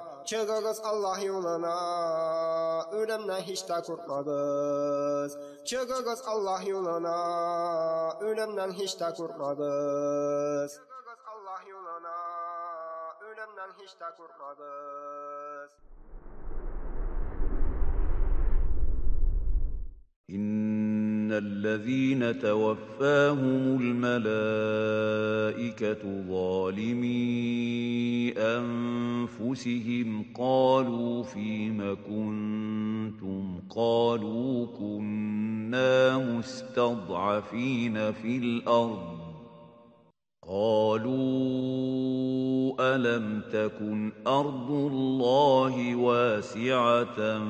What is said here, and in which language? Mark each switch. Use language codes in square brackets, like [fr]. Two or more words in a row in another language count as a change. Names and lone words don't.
[tr] Çıkınız Allah yoluna, ölümden hiç de korkmadınız. Çıkınız Allah yoluna, ölümden hiç de korkmadınız. Çıkınız Allah yoluna, ölümden hiç de korkmadınız. [ar] إن الذين توفاهم الملائكة ظالمي أنفسهم قالوا فيم كنتم قالوا كنا مستضعفين في الأرض قالوا ألم تكن أرض الله واسعة